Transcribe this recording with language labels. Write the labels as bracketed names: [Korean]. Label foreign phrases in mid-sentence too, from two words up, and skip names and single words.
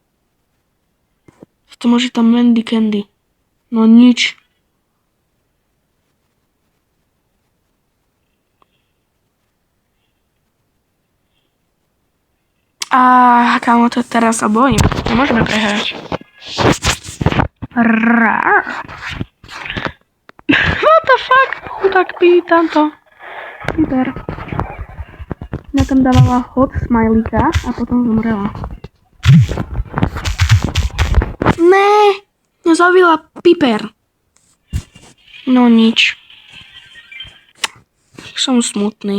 [Slovak] To môže tam Mandy Candy. No nič. Kámo, to teraz sa bojím. Nemôžeme prehrať. [English] What the fuck? [Slovak] Tak pýtam to. Piper. Ja tam dávala hot smileyka a potom zomrela. Ne, nezavila Piper. No nič. Som smutný.